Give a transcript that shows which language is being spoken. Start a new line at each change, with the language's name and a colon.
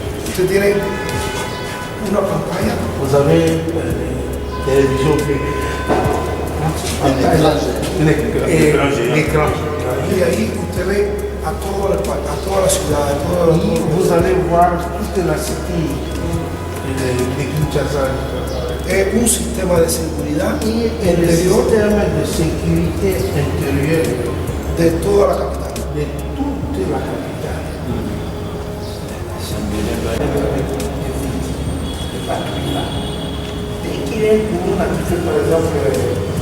Spanish: Usted tiene una pantalla.
French: Vous avez télévision un écran.
Spanish: Y ahí usted ve a toda la ciudad, a toda la
French: Vous allez voir toute la cité de Kinshasa.
Spanish: Es un sistema de seguridad El interior sistema de
French: sécurité intérieure
Spanish: de toda la capital.
French: de toute la capitale. Et qu'il est pour nous, par exemple,